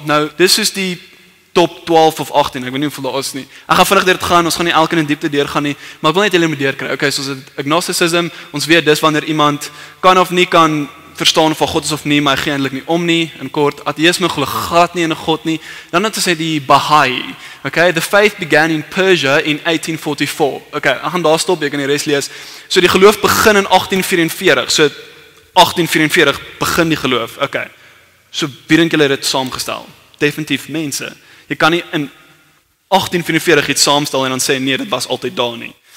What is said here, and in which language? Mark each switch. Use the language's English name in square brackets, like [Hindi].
[Afrikaans] Nou, dis is die top 12 of 18, ek weet nie hoeveel daar is nie. Ek gaan vinnig deur dit gaan, ons gaan nie elke in diepte deur gaan nie, maar ek wil net julle moet deurkry. Okay, soos agnosticism, ons weet dis wanneer iemand kan of nie kan verstaan of God is of nie, maar hy gee eintlik nie om nie. In kort, ateïsme glo glad nie in 'n God nie. Dan het ons die Baha'i. [English] Okay, the faith began in Persia in 1844. [Afrikaans] Okay, ek gaan daar stop, jy kan die res lees. So die geloof begin in 1844. So 1844 begin die geloof. Okay. So wie dink julle het dit saamgestel? Definitief mense. Jy kan nie in 1844 iets saamstel en dan sê nee, dit was altyd daar nie.